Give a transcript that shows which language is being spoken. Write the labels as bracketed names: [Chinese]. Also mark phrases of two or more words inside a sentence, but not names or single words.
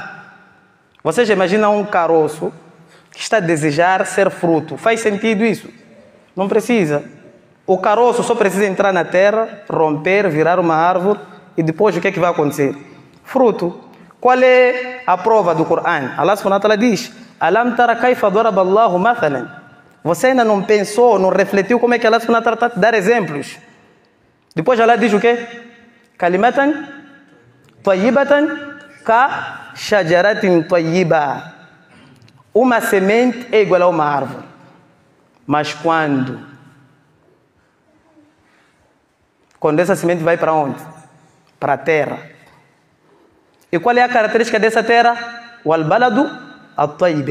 [Portuguese] Você já imagina um caroço que está a desejar ser fruto. Faz sentido isso? Não precisa. O caroço só precisa entrar na terra, romper, virar uma árvore e depois o que é que vai acontecer? Fruto. Qual é a prova do Corão? [Arabic] الله سبحانه وتعالى diz: ألم تر كيف ضرب الله مثلا. [Portuguese] Você ainda não pensou, não refletiu como é que [Arabic] الله سبحانه وتعالى [Portuguese] está a te dar exemplos? Depois Allah diz o quê? [Arabic] كلمة طيبة كشجرة طيبة. [Portuguese] Uma semente é igual a uma árvore. Mas quando essa semente vai para onde? Para a terra. E qual é a característica dessa terra? [Arabic] O البلد الطيب.